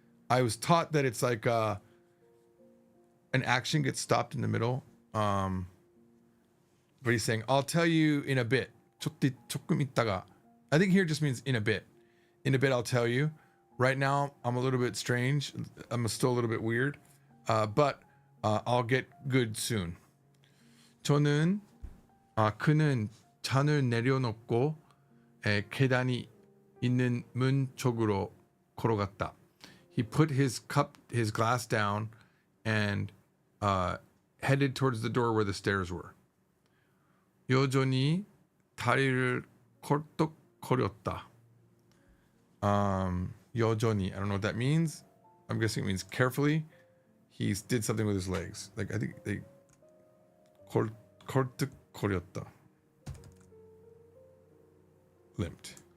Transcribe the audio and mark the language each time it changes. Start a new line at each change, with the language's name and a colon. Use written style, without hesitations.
English: I was taught that it's like an action gets stopped in the middle. But he's saying, I'll tell you in a bit.
Korean: 조금 있다가.
English: I think here just means in a bit. In a bit, I'll tell you. Right now, I'm a little bit strange. I'm still a little bit weird. But I'll get good soon.
Korean: 그는 잔을 내려놓고 계단이 있는 문 쪽으로 걸어갔다.
English: He put his glass down and headed towards the door where the stairs were.
Korean: 여전히 다리를 콜떡거렸다.
English: 여전히, I don't know what that means. I'm guessing it means carefully. He did something with his legs. Like I think they 콜떡거렸다. Limped.